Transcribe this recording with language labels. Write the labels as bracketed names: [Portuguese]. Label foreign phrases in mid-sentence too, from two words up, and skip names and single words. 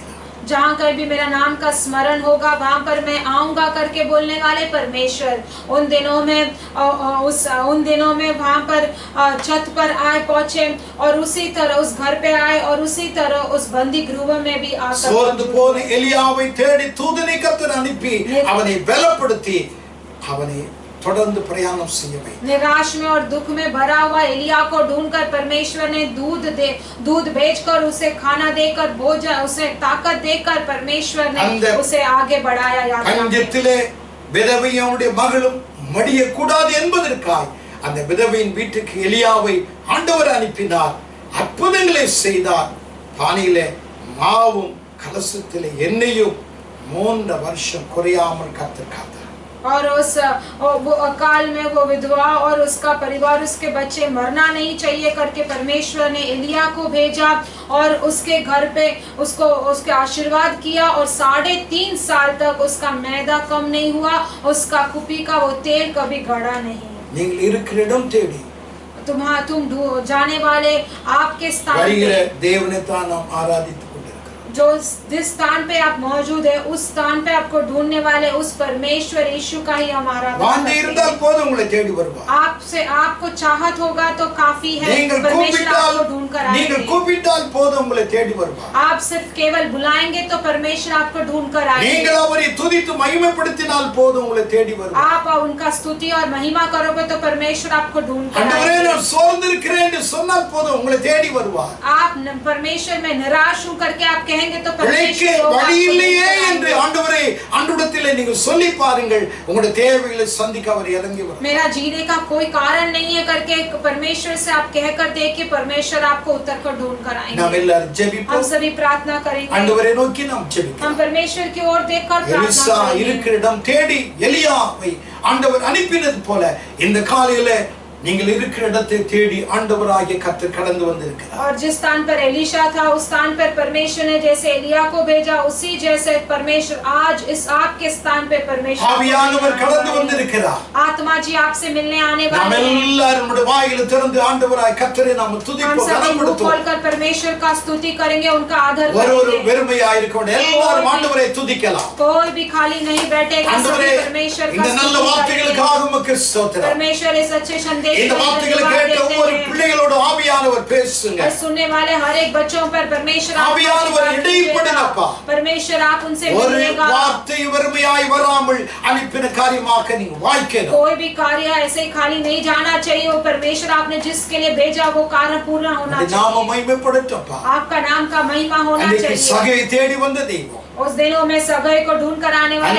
[Hindi] जहाँ कहीं भी मेरा नाम का स्मरण होगा वहां पर मैं आऊंगा करके बोलने वाले परमेश्वर उन दिनों में वहां पर छत पर आए पहुंचे और उसी तरह उस घर पे आए और उसी तरह उस बंदी गृह में भी आकर [Tamil] சோர்ந்து போன எலியாவை தேடி தூதனை கர்த்தர் அனுப்பி அவனை பலப்படுத்தி அவனை தொடர்ந்து பிரயாணம் செய்ய வைத்தார். [Hindi] निराश में और दुख में भरा हुआ एलिया को ढूंढकर परमेश्वर ने दूध भेजकर उसे खाना देकर उसे ताकत देकर परमेश्वर ने उसे आगे बढ़ाया. [Tamil] பஞ்சத்திலே விதவையுடைய மகளும் மடிய கூடாது என்பதற்காய் அந்த விதவையின் வீட்டுக்கு எலியாவை ஆண்டவர் அனுப்பினார். அற்புதங்களை செய்தார். பானையிலே மாவும் கலசத்திலே எண்ணெயும் 3 வருஷம் குறையாமல் கர்த்தர் காத்தார். [Hindi] और उस वो अकाल में वो विधवा और उसका परिवार, उसके बच्चे मरना नहीं चाहिए करके परमेश्वर ने एलिया को भेजा और उसके घर पे उसके आशीर्वाद किया और 3.5 साल तक उसका मैदा कम नहीं हुआ, उसका कुपी का वो तेल कभी घड़ा नहीं. [Tamil] நீங்கள் இருக்கிற இடம் தேடி [Hindi] तुम जाने वाले आपके स्थान [Tamil] வருகிற [Hindi] पे, [Tamil] தேவனை தான் நாம் ஆராதித்துக் கொண்டிருக்கிறோம். [Hindi] जो जिस स्थान पे आप मौजूद है उस स्थान पे आपको ढूंढने वाले उस परमेश्वर यीशु का ही हमारा [Tamil] வாஞ்சை இருந்தால் போதும் உங்களை தேடி வருவார். [Hindi] आपको चाहत होगा तो काफी है. [Tamil] நீங்கள் [Hindi] परमेश्वर आपको ढूंढ कर [Tamil] கூப்பிட்டால் போதும் உங்களை தேடி வருவார். [Hindi] आप सिर्फ केवल बुलाएंगे तो परमेश्वर आपको ढूंढ कर आएंगे. [Tamil] நீங்கள் அவரை துதித்து மகிமைப்படுத்தினால் போதும் உங்களை தேடி வருவார். [Hindi] आप उनका स्तुति और महिमा करोगे तो परमेश्वर आपको ढूंढ कर [Tamil] ஆண்டவரே [Hindi] आएंगे. [Tamil] நான் சோர்ந்திருக்கிறேன் என்று சொன்னால் போதும் உங்களை தேடி வருவார். [Hindi] आप परमेश्वर में निराश हूं करके आप कहेंगे तो [Tamil] பிழைக்க வழி இல்லையே என்று ஆண்டவரே ஆண்டவரிடத்திலே நீங்கள் சொல்லி பாருங்கள், உங்களுடைய தேவைகளை சந்திக்க அவர் இறங்கி வருவார். [Hindi] मेरा जीने का कोई कारण नहीं है करके परमेश्वर से आप कहकर देखिए, परमेश्वर आपको उत्तर को ढूंढ कर आएंगे. [Tamil] நாம் எல்லாரும் ஜெபிப்போம். [Hindi] हम सभी प्रार्थना करेंगे. [Tamil] ஆண்டவரை நோக்கி நாம் ஜெபிப்போம். [Hindi] हम परमेश्वर की ओर देखकर प्रार्थना [Tamil] எலிசா [Hindi] करेंगे. [Tamil] இருக்கிற இடம் தேடி எலியாவை ஆண்டவர் அனுப்பினது போல இந்த காலையில நீங்கள் இருக்கிற இடத்தை தேடி ஆண்டவராகிய கர்த்தர் கடந்து வந்திருக்கிறார். [Hindi] और जिस स्थान पर एलीशा था उस स्थान पर परमेश्वर ने जैसे एलिया को भेजा, उसी जैसे परमेश्वर आज इस आपके स्थान पे परमेश्वर [Tamil] ஆவியானவர் கடந்து வந்திருக்கிறார். [Hindi] आत्मा जी आपसे मिलने आने [Tamil] நாம் [Hindi] वाले हैं. [Tamil] எல்லாரும் நம்முடைய வாயில திறந்து ஆண்டவராய் கர்த்தரை நாம் [Hindi] हम [Tamil] துதிப்போம், [Hindi] सभी मुंह [Tamil] கனப்படுத்துவோம். [Hindi] खोलकर परमेश्वर का स्तुति करेंगे, उनका आदर [Tamil] ஒரு [Hindi] करेंगे. [Tamil] வெறுமையாய் இருக்கவங்க எல்லாரும் ஆண்டவரை துதிக்கலாம். [Hindi] कोई भी खाली नहीं बैठेगा, [Tamil] ஆண்டவரே, [Hindi] सभी परमेश्वर का [Tamil] இந்த நல்ல [Hindi] स्तुति करेंगे. [Tamil] வார்த்தைகளுக்காக உமக்கு ஸ்தோத்திரம். [Hindi] परमेश्वर इस अच्छे संदेश [Tamil] இந்த [Hindi] को [Tamil] வார்த்தைகளை [Hindi] धन्यवाद [Tamil] கேட்ட [Hindi] देते [Tamil] ஒவ்வொரு [Hindi] हैं. [Tamil] பிள்ளைகளோட ஆவியானவர் பேசுங்க. [Hindi] और सुनने वाले हर एक बच्चों पर परमेश्वर [Tamil] ஆவியானவர் இடைப்படினப்பா. [Hindi] परमेश्वर आप उनसे [Tamil] ஒரு [Hindi] मिलिएगा. [Tamil] வார்த்தை வெறுமையாய் வராமல் அனுப்பின காரியமாக நீங்க வாய்க்கணும். [Hindi] कोई भी कार्य ऐसे ही खाली नहीं जाना चाहिए. वो परमेश्वर आपने जिसके लिए भेजा वो कार्य पूरा होना [Tamil] நாம [Hindi] चाहिए. [Tamil] மகிமைப்படட்டும்ப்பா. [Hindi] आपका नाम का महिमा होना [Tamil] அன்றைக்கு [Hindi] चाहिए. [Tamil] சகையை தேடி வந்த தெய்வம், [Hindi] उस दिनों में सगाई को ढूंढ कर आने वाले